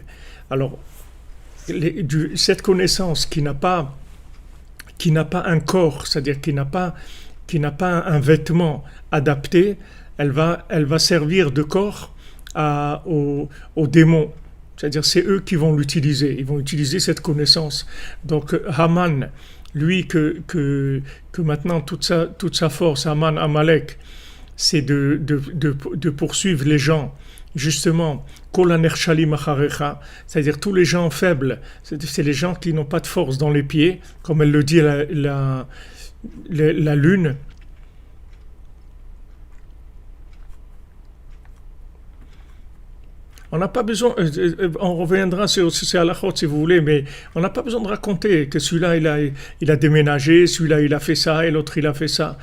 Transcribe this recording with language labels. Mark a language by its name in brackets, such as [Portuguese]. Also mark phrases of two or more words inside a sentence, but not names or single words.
[French] Alors, cette connaissance qui n'a pas un corps, c'est-à-dire qui n'a pas un vêtement adapté, elle va servir de corps aux démons. C'est-à-dire c'est eux qui vont l'utiliser, ils vont utiliser cette connaissance. Donc Haman, lui que maintenant toute sa force, Haman, Amalek, c'est de poursuivre les gens, justement, [Hebrew] כל הנחשלים אחריך, [French] c'est-à-dire tous les gens faibles, c'est les gens qui n'ont pas de force dans les pieds, comme elle le dit la lune. On n'a pas besoin, on reviendra sur ces halachot si vous voulez, mais on n'a pas besoin de raconter que celui-là il a déménagé, celui-là il a fait ça et l'autre il a fait ça.